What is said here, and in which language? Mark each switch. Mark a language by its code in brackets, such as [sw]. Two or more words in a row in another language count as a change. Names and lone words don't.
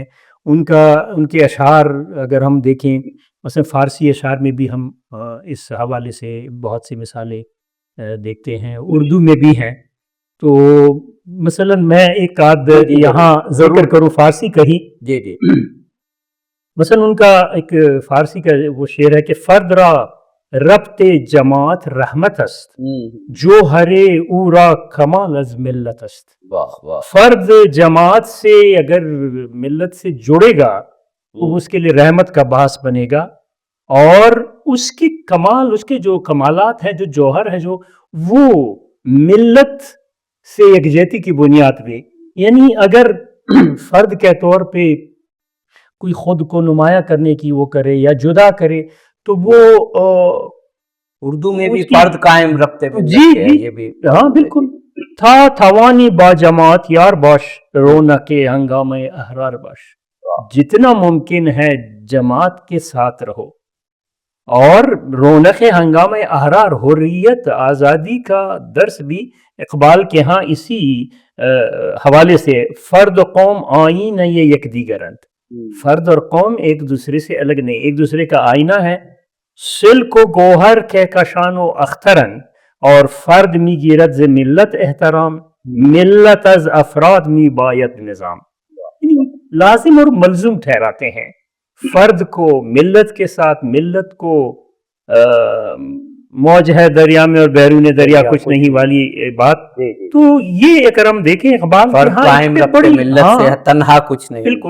[ur] ان کے اشعار اگر ہم دیکھیں، مثلا فارسی اشعار میں بھی ہم اس حوالے سے بہت سی مثالیں دیکھتے ہیں، اردو میں بھی ہیں. تو مثلا میں ایک آدھ یہاں ذکر کروں فارسی کا ہی. جی جی مثلا ان کا ایک فارسی کا وہ شعر ہے کہ [fa] فرد را ربط جماعت رحمت است، جو ہرے او را کمال از ملت است. [ur] واہ واہ. فرد جماعت سے اگر ملت سے جڑے گا تو اس کے لیے رحمت کا باعث بنے گا، اور اس کی کمال، اس کے جو کمالات ہیں، جو جوہر ہے، جو وہ ملت سے یکجہتی کی بنیاد پہ، یعنی اگر فرد کے طور پہ کوئی خود کو نمایاں کرنے کی وہ کرے یا جدا کرے تو وہ اردو میں بھی فرد قائم رکھتے ہیں. جی یہ جی بھی ہاں بالکل. [fa] تھا توانی با جماعت یار باش، رونق ہنگامہ احرار باش. [ur] جتنا ممکن ہے جماعت کے ساتھ رہو، اور [fa] رونق ہنگامہ احرار، [ur] حریت، آزادی کا درس بھی اقبال کے ہاں اسی حوالے سے، [fa] فرد قوم آئین یہ یک دیگرند. [ur] فرد اور قوم ایک دوسرے سے الگ نہیں، ایک دوسرے کا آئینہ ہے. [fa] سلک و گوہر کہکشان و اخترن، اور فرد می گیرد ز ملت احترام، ملت از افراد می باید نظام. [ur] یعنی لازم اور ملزوم ٹھہراتے ہیں فرد کو ملت کے ساتھ. ملت کو موج ہے دریا میں اور بیرون دریا کچھ نہیں والی بات. تو یہ اگر ہم دیکھیں اقبال فرد قائم رکھتے ملت سے تنہا کچھ نہیں. بالکل.